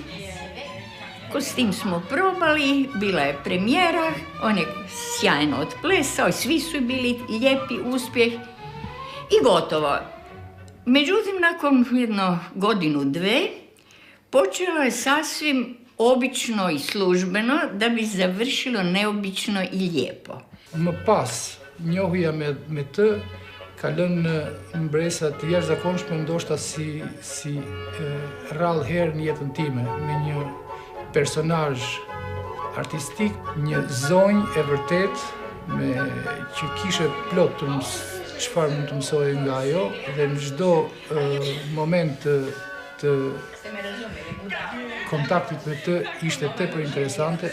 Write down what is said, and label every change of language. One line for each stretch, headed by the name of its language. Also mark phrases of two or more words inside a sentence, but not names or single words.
Croatian: Kostim smo probali, bila je premijera, on je sjajno odplesao, svi su bili lijepi, uspjeh i gotovo. Međutim, nakon jedno godinu, dve, počelo je sasvim obično i službeno da bi završilo neobično i lijepo.
Albanian: Më pas, njohja me të ka lënë mbresa të jashtëzakonshme, ndoshta si rrallë herë në jetën time, me një personazh artistik, një zonjë e vërtet, që kishe plot çfarë mund të mësoj nga ajo, dhe në çdo moment të kontaktit me të ishte tepër interesante.